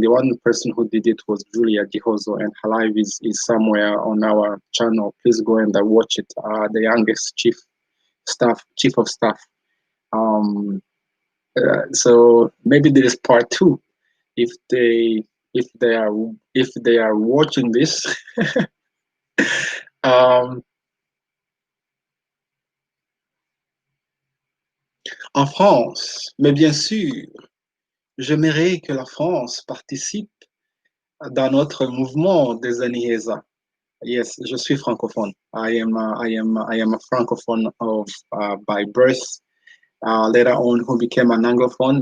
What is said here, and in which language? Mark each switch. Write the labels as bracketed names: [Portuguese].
[English] The one person who did it was Julia Gihozo, and her live is somewhere on our channel. Please go and watch it. The youngest chief of staff. Um, so maybe there is part two if they if they are if they are watching this. [French] um, En France, mais bien sûr, j'aimerais que la France participe dans notre mouvement des Aniesa. [English] Yes, [French] je suis francophone. [English] I am a francophone by birth. Later on, who became an anglophone.